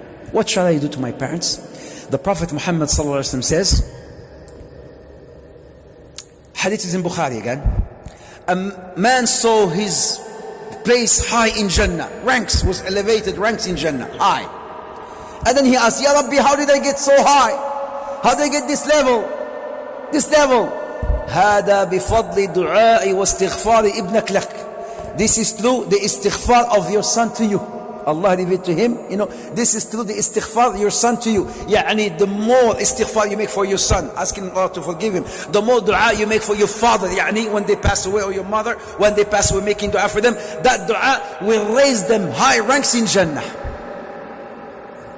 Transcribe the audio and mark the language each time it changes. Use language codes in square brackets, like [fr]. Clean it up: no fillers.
[en] What shall I do to my parents? The Prophet Muhammad sallallahu alaihi wasallam says, hadith is in Bukhari again, a man saw his place high in Jannah, ranks, was elevated ranks in Jannah, high. And then he asked, Ya Rabbi, how did I get so high? How did I get this level? This level. [ar] هذا بفضل دعاء واستغفار ابنك لك. [en] This is through the istighfar of your son to you. Allah revealed to him, this is through the istighfar of your son to you. Yani the more istighfar you make for your son, asking Allah to forgive him, the more dua you make for your father, yani when they pass away, or your mother, when they pass away, making dua for them, that dua will raise them high ranks in Jannah.